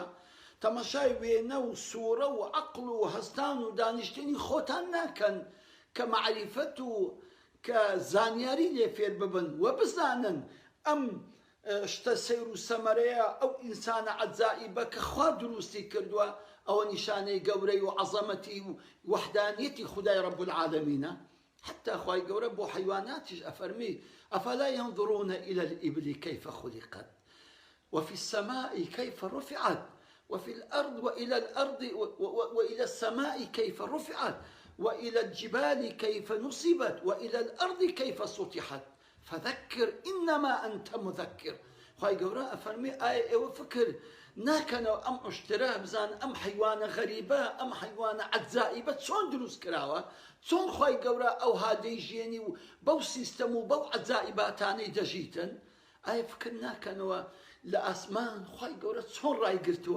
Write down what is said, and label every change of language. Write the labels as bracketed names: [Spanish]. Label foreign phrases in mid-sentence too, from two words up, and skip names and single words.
[Central Kurdish] تەماشای وێنە و سوورە و عەقڵ و هەستان و دانیشتنی خۆتان ناکەن کە معریفەت و کە زانیاری لێ فێر ببن و بزانن ئەم شتە سەیر و سەمەرەیە، ئەو ئینسانە عەجائیبە کە خوا دروستی کردووە، ئەوە نیشانەی گەورەی و عەزەمەتی و وەحدانیەتی خودای [Arabic] رب العالمینە. حتى [Central Kurdish] خوای گەورە بۆ حیواناتیش ئەفەرمی [Arabic] ئەفەلا ينظرون إلى الإبل كيف خلقت وفي السماء كيف رفعت وفي الأرض وإلى السماء كيف رفعت وإلى الجبال كيف نصبت وإلى الأرض كيف سطحت فذكر إنما أنت مذكر. [Central Kurdish] خوای گەورە ئەفەرمی ئایا ئێوە فکر ناکەنەوە ئەم عشترە بزان ئەم حیوانە غەریبە، ئەم حیوانە عەجائیبە چۆن دروست کراوە، چۆن خوای گەورە ئەوها دەیژێنی و بەو سیستەم و بەو عەجائیباتانەی دەژیتن؟ ئایا فکر ناکەنەوە لە ئاسمان خوای گەورە چۆن ڕایگرتووە؟